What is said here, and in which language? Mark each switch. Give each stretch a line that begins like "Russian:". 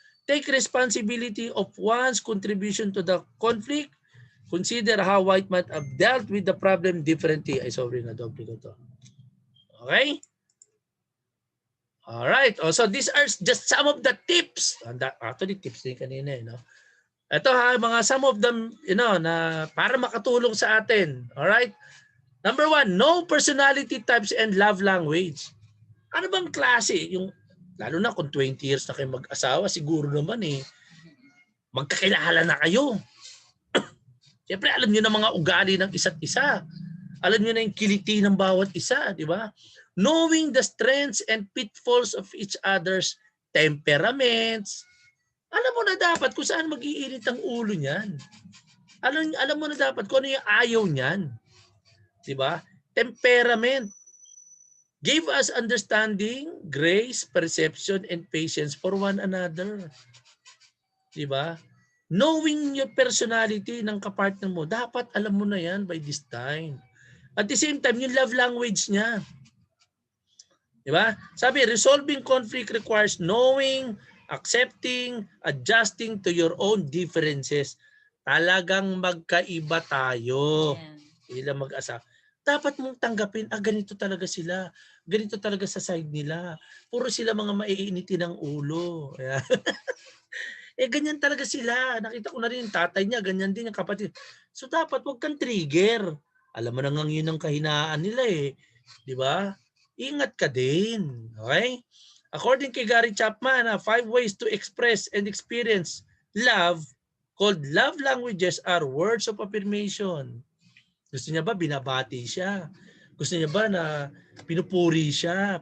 English: Take responsibility of one's contribution to the conflict. Consider how white might have dealt with the problem differently.
Filipino: Ay, sorry, na-doble ko to. Okay? Alright.
English: So these are just some of the tips.
Filipino: Actually, tips din kanina. No? Ito ha, mga
English: some of them,
Filipino: na para makatulong sa atin.
English: Alright? Number 1, know personality types and love language.
Filipino: Ano bang klase? Lalo na kung 20 years na kayo mag-asawa, siguro naman magkakilala na kayo. Siyempre, alam nyo na mga ugali ng isa't isa. Alam nyo na yung kiliti ng bawat isa, di ba?
English: Knowing the strengths and pitfalls of each other's temperaments.
Filipino: Alam mo na dapat kung saan mag-iinit ang ulo niyan. Alam mo na dapat kung ano yung ayaw niyan. Di ba? Temperament.
English: Give us understanding, grace, perception, and patience for one another.
Filipino: Di ba?
English: Knowing your personality
Filipino: ng kapartner mo, dapat alam mo na yan
English: by this time. At the same time, yung love language niya.
Filipino: Di ba?
English: Sabi, resolving conflict requires knowing, accepting, adjusting to your own differences.
Filipino: Talagang magkaiba tayo. Sila mag-asa. Dapat mong tanggapin, ganito talaga sila. Ganito talaga sa side nila. Puro sila mga maiinitin ng ulo. Ganyan talaga sila. Nakita ko na rin, tatay niya, ganyan din yung kapatid. So dapat wag kang trigger. Alam mo na nga yun ang kahinaan nila Di ba? Ingat ka din. Okay?
English: According kay Gary Chapman, 5 ways to express and experience love called love languages are words of affirmation.
Filipino: Gusto niya ba binabati siya? Gusto niya ba na pinupuri siya?